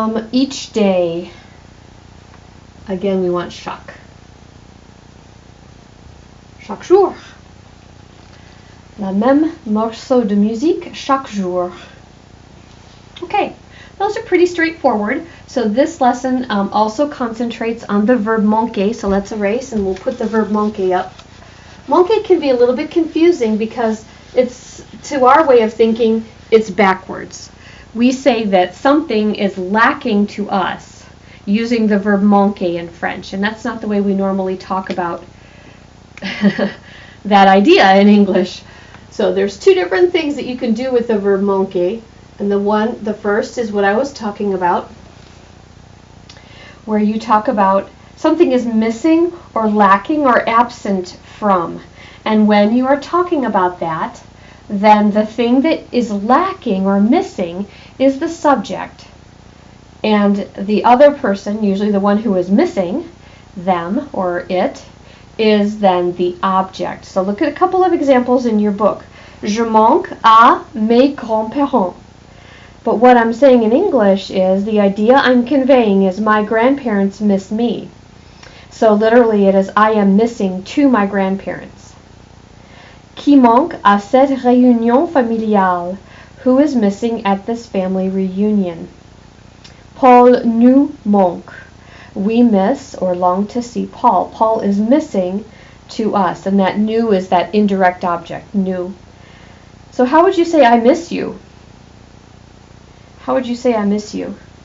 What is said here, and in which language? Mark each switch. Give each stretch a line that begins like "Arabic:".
English: Each day, again, we want chaque.
French: Chaque jour. La même morceau de musique chaque jour.
English: Okay, those are pretty straightforward. So this lesson also concentrates on the verb manquer. So let's erase and we'll put the verb manquer up. Manquer can be a little bit confusing because it's, to our way of thinking, it's backwards. We say that something is lacking to us using the verb manquer in French, and that's not the way we normally talk about that idea in English. So there's two different things that you can do with the verb manquer, and the first is what I was talking about, where you talk about something is missing or lacking or absent from. And when you are talking about that, then the thing that is lacking or missing is the subject. And the other person, usually the one who is missing, them or it, is then the object. So look at a couple of examples in your book.
French: Je manque à mes grands-parents.
English: But what I'm saying in English is the idea I'm conveying is my grandparents miss me. So literally it is I am missing to my grandparents.
French: Qui manque à cette réunion familiale?
English: Who is missing at this family reunion?
French: Paul nous manque.
English: We miss or long to see Paul. Paul is missing to us, and that nous is that indirect object, nous. So how would you say I miss you? How would you say I miss you?